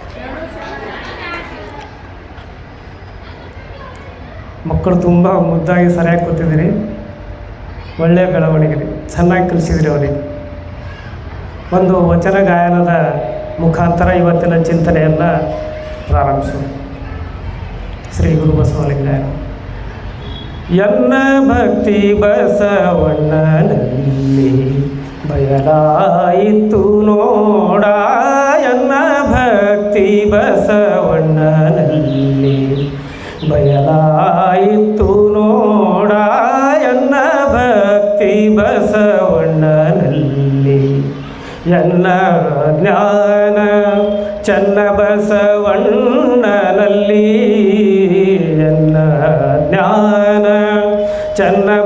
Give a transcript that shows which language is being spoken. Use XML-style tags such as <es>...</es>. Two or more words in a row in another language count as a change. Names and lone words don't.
<kn>ಮಕ್ಕಳು ತುಂಬ ಮುದ್ದಾಗಿ ಸರಿಯಾಗಿ ಕೂತಿದ್ದೀರಿ, ಒಳ್ಳೆಯ ಬೆಳವಣಿಗೆ, ಚೆನ್ನಾಗಿ ಕಲಿಸಿದಿರಿ ಅವರಿಗೆ. ಒಂದು ವಚನ ಗಾಯನದ ಮುಖಾಂತರ ಇವತ್ತಿನ ಚಿಂತನೆಯನ್ನು ಪ್ರಾರಂಭಿಸೋಣ. ಶ್ರೀ ಗುರು ಬಸವಲಿಂಗಾಯ. ಎನ್ನ ಭಕ್ತಿ ಬಸವಣ್ಣನಲ್ಲಿ ಬಯಲಾಯಿತು ನೋಡ, ಎನ್ನ ಭಕ್ತಿ ಬಸವಣ್ಣನಲ್ಲಿ ಬಯಲಾಯಿತು ನೋಡ, ಎನ್ನ ಭಕ್ತಿ ಬಸವಣ್ಣನಲ್ಲಿ ಎನ್ನ ಜ್ಞಾನ ಚನ್ನ ಬಸವಣ್ಣನಲ್ಲಿ, ಎನ್ನ ಜ್ಞಾನ ಚನ್ನ</kn>